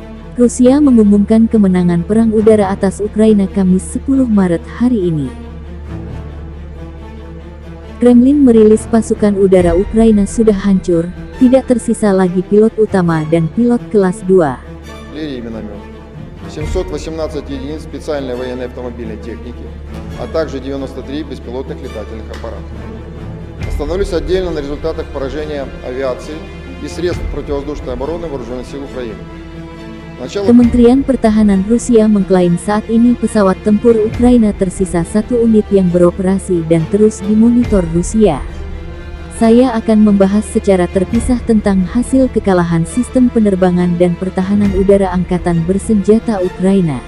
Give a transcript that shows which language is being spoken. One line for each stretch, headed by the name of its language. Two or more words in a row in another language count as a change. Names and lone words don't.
Indonesian: Rusia mengumumkan kemenangan perang udara atas Ukraina Kamis 10 Maret hari ini. Kremlin merilis pasukan udara Ukraina sudah hancur, tidak tersisa lagi pilot utama dan pilot kelas 2.
Russian: 718 единиц специальной военной автомобильной техники, а также 93 беспилотных летательных аппаратов. Остановлюсь отдельно на результатах поражения авиации и средств противовоздушной обороны Вооруженных сил Украины.
Indonesian: Kementerian Pertahanan Rusia mengklaim saat ini pesawat tempur Ukraina tersisa 1 unit yang beroperasi dan terus dimonitor Rusia. Saya akan membahas secara terpisah tentang hasil kekalahan sistem penerbangan dan pertahanan udara Angkatan Bersenjata Ukraina.